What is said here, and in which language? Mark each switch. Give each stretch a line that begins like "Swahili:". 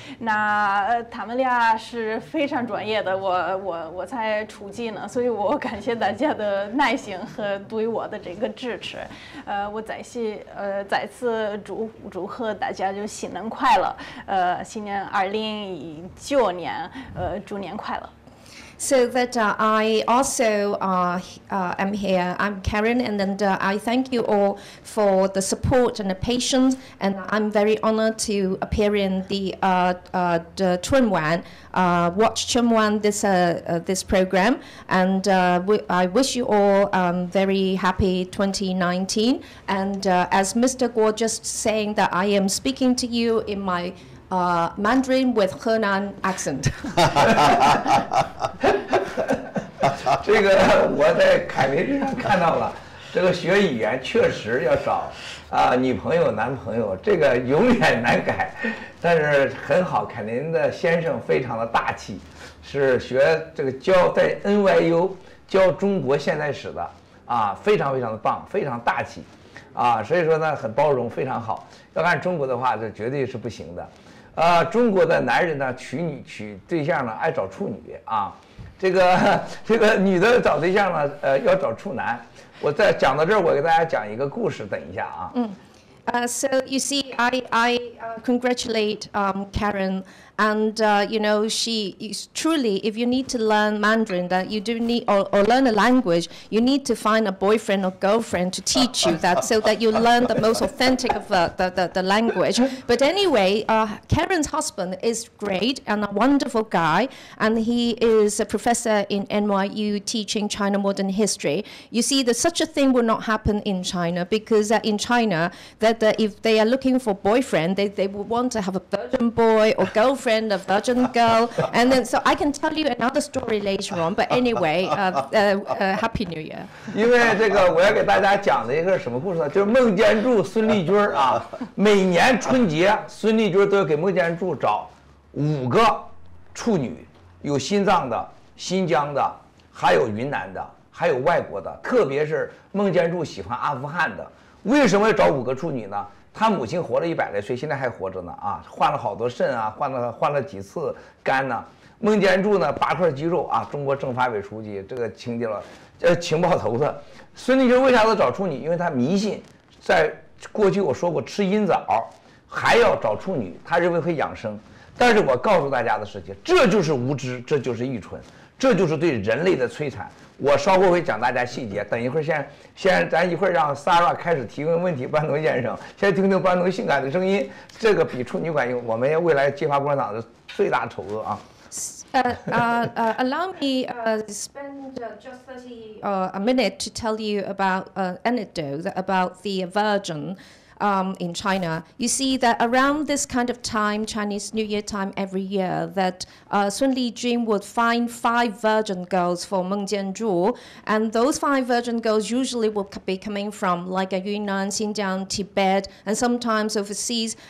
Chinese: 那他们俩是非常专业的，我才初级呢，所以我感谢大家的耐心和对我的这个支持。我再次祝贺大家就新年快乐，新年2019年，猪年快乐。
English: So that I also am here. I'm Karen, and then I thank you all for the support and the patience. And I'm very honored to appear in the Chunwan, watch Chunwan this program. And I wish you all very happy 2019. And as Mr. Guo just saying that I am speaking to you in my Mandarin with Henan accent.
Chinese: 这个我在凯琳身上看到了，这个学语言确实要找女朋友男朋友，这个永远难改，但是很好。凯琳的先生非常的大气，是学这个在 NYU 教中国现代史的非常非常的棒，非常大气所以说呢很包容，非常好。要按中国的话，这绝对是不行的。中国的男人呢，娶对象呢，爱找处女这个女的找对象呢，要找处男。我在讲到这儿，我给大家讲一个故事，等一下
English: So you see, I congratulate Karen, and you know, she is truly, if you need to learn Mandarin, that you do need or learn a language, you need to find a boyfriend or girlfriend to teach you that, so that you learn the most authentic of the language. But anyway, Karen's husband is great and a wonderful guy, and he is a professor in NYU teaching China modern history. You see, that such a thing will not happen in China, because in China, that if they are looking for boyfriend, they would want to have a virgin boy or girlfriend, a virgin girl. And then, so I can tell you another story later on. But anyway, Happy New Year.
Chinese: 因为这个我要给大家讲的一个什么故事呢？就是孟建柱、孙丽军每年春节，孙丽军都要给孟建柱找5个处女，有心脏的、新疆的，还有云南的，还有外国的。特别是孟建柱喜欢阿富汗的。为什么要找5个处女呢？他母亲活了100来岁，现在还活着呢换了好多肾换了几次肝呢。孟建柱呢8块肌肉中国政法委书记，这个情报头子。孙立军为啥要找处女？因为他迷信，在过去我说过，吃阴枣还要找处女，他认为会养生。但是我告诉大家的事情，这就是无知，这就是愚蠢，这就是对人类的摧残。我稍后会讲大家细节，等一会儿先咱一会儿让 Sarah 开始提问问题，班农先生，先听听班农性感的声音，这个比处女管用，我们未来揭发共产党的最大丑恶
English: Allow me spend just 30 a minute to tell you about an anecdote about the virgin. in China, you see that around this kind of time, Chinese New Year time every year, that Sun Lijun would find 5 virgin girls for Meng Jianzhu, and those 5 virgin girls usually will be coming from like Yunnan, Xinjiang, Tibet, and sometimes overseas.